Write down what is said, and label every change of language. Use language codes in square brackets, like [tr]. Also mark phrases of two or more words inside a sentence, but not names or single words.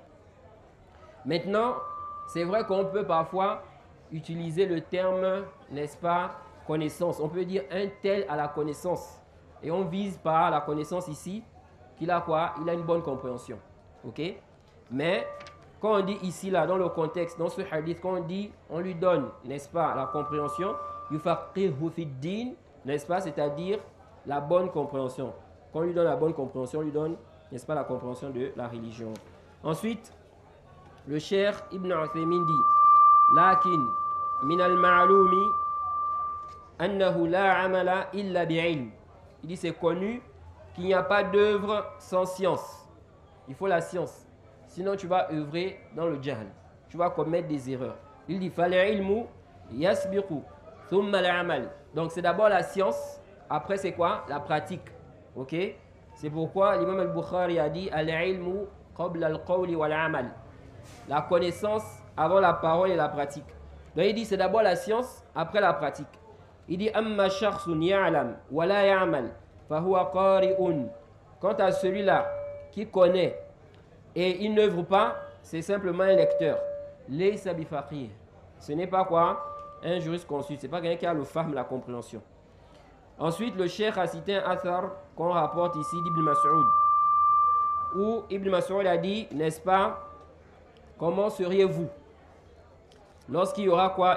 [fr] Maintenant, c'est vrai qu'on peut parfois utiliser le terme, n'est-ce pas, connaissance. On peut dire un tel à la connaissance. Et on vise par la connaissance ici qu'il a quoi? Il a une bonne compréhension. Ok? Mais quand on dit ici, là, dans le contexte, dans ce hadith, quand on dit, on lui donne, n'est-ce pas, la compréhension, [ar] يفقهه في الدين, [fr] n'est-ce pas, c'est-à-dire la bonne compréhension. Quand on lui donne la bonne compréhension, on lui donne, n'est-ce pas, la compréhension de la religion. Ensuite, le Cheikh Ibn Uthaymin dit, [ar] لكن من المعلوم أنه لا عمل إلا بعلم. [fr] Il dit c'est connu qu'il n'y a pas d'œuvre sans science. Il faut la science. Sinon tu vas œuvrer dans le jahl. Tu vas commettre des erreurs. Il dit [ar] فالعلم يسبق ثم العمل. [fr] Donc c'est d'abord la science, après c'est quoi? La pratique. OK? C'est pourquoi l'imam al-Bukhari a dit [ar] العلم قبل القول والعمل. [fr] La connaissance avant la parole et la pratique. Donc il dit c'est d'abord la science, après la pratique. Il dit [ar] أما شخص يعلم ولا يعمل فهو قارئ [fr] Quant à celui-là qui connaît et il n'œuvre pas, c'est simplement un lecteur. [ar] ليس بفقيه. [fr] Ce n'est pas quoi? Un jurisconsulte. Ce n'est pas quelqu'un qui a le fahm, la compréhension. Ensuite, le cheikh a cité un athar qu'on rapporte ici d'Ibn Mas'ud, où Ibn Mas'ud a dit, n'est-ce pas, comment seriez-vous lorsqu'il y aura quoi?